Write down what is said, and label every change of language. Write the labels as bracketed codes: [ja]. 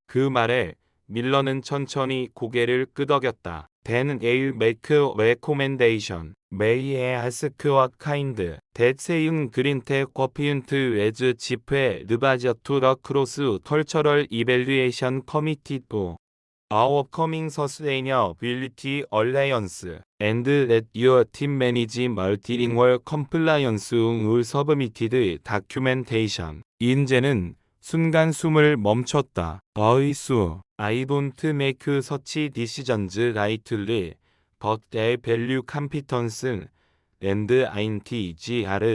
[ko] 그 말에 밀러는 천천히 고개를 끄덕였다. [en] Then I'll make a recommendation. May I ask what kind? That saying Greentech appoint as chief advisor to the Cross Cultural Evaluation Committee to our upcoming Sustainability Alliance, and let your team manage multilingual compliance with submitted documentation. [ko] 인재는 순간 숨을 멈췄다. [en] 어이수, I don't make such decisions lightly, but I value competence, and integrity.